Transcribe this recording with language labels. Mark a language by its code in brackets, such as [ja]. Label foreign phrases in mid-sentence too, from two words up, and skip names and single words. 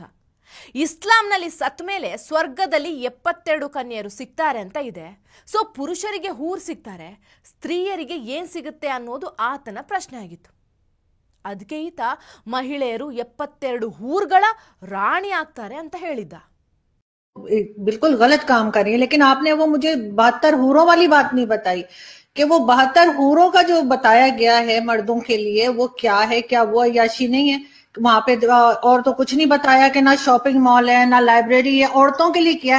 [kn] ಇಸ್ಲಾಂನಲ್ಲಿ ಸತ್ತ ಮೇಲೆ ಸ್ವರ್ಗದಲ್ಲಿ 72 ಕನ್ಯೆಯರು ಸಿಗ್ತಾರೆ ಅಂತ ಇದೆ. ಸೊ ಪುರುಷರಿಗೆ ಹೂರ್ ಸಿಗ್ತಾರೆ, ಸ್ತ್ರೀಯರಿಗೆ ಏನ್ ಸಿಗುತ್ತೆ ಅನ್ನೋದು ಆತನ ಪ್ರಶ್ನೆ ಆಗಿತ್ತು. ಅದಕ್ಕೆ ಈತ ಮಹಿಳೆಯರು 72 ಹೂರ್ಗಳ ರಾಣಿ ಆಗ್ತಾರೆ ಅಂತ ಹೇಳಿದ್ದ. [hi] बिल्कुल गलत काम कर रही है, लेकिन आपने वो मुझे 72 हूरों वाली बात नहीं बताई कि वो 72 हूरों का जो बताया गया है मर्दों के लिए वो क्या है, क्या वो अय्याशी नहीं है? वहां पे और तो कुछ नहीं बताया कि ना [en] shopping mall [hi] है ना लाइब्रेरी है, औरतों के लिए क्या है?